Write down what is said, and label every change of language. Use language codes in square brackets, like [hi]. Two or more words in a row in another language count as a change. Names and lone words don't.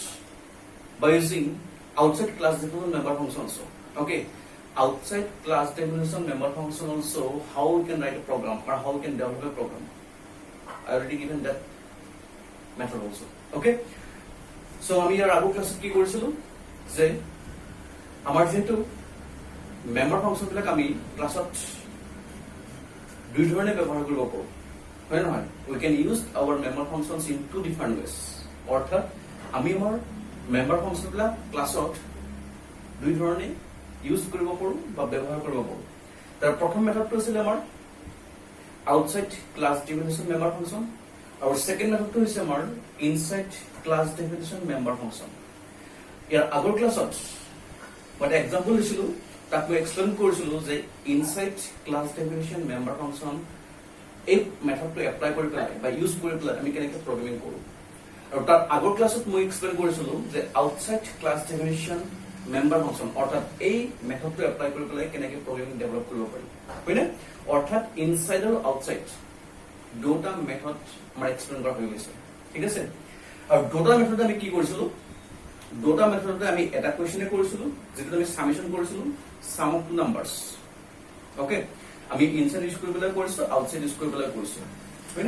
[en] By using outside class definition member function also. Okay, outside class definition member function also, how we can write a program or how we can develop a program. I already given that method also. Okay, so [as] আমি ইয়াৰ আগৰ ক্লাছত কি কৰিছিলো যে আমাৰ যেটো [en] member function [as] বিলাক আমি ক্লাছত দুই ধৰণে ব্যৱহাৰ কৰিব পাৰো হয় নহয় [en] we can use our member functions in two different ways [as] অৰ্থাৎ আমি আমাৰ [en] member function [as] বিলাক ক্লাছত দুই ধৰণে ইউজ কৰিব পাৰো বা ব্যৱহাৰ কৰিব পাৰো তাৰ প্ৰথম মেথডটো আছিল আমাৰ [en] outside class definition member function our second method to is our inside class definition member function [as] ইয়াৰ আগৰ ক্লাছত [en] what example [as] দিছিলো তাক মই এক্সপ্লেইন কৰিছিলো যে [en] inside class definition member function [as] এই মেথডটো এপ্লাই কৰি পেলাই বা ইউজ কৰি পেলাই আমি কেনেকৈ প্ৰগ্ৰামিং কৰো আৰু তাৰ আগৰ ক্লাছত মই এক্সপ্লেইন কৰিছিলো যে [en] outside class definition member function [as] অৰ্থাৎ এই মেথডটো এপ্লাই কৰি পেলাই কেনেকৈ প্ৰগ্ৰামিং ডেভেলপ কৰিব পাৰি হয়নে অৰ্থাৎ ইনসাইড আৰু আউটসাইড দুটা মেথড আমাৰ এক্সপ্লেইন কৰা হৈ গৈছে ঠিক আছে আৰু দুটা মেথড আমি কি কৰিছিলো দুটা মেথডতে আমি এটা কোৱেশ্চনে কৰিছিলো যেটো আমি সামেশন কৰিছিলো [en] sum of two numbers okay [as] আমি ইনসাইড ইউজ কৰি পেলাই কৰিছো আউটসাইড ইউজ কৰি পেলাই কৰিছো হয়নে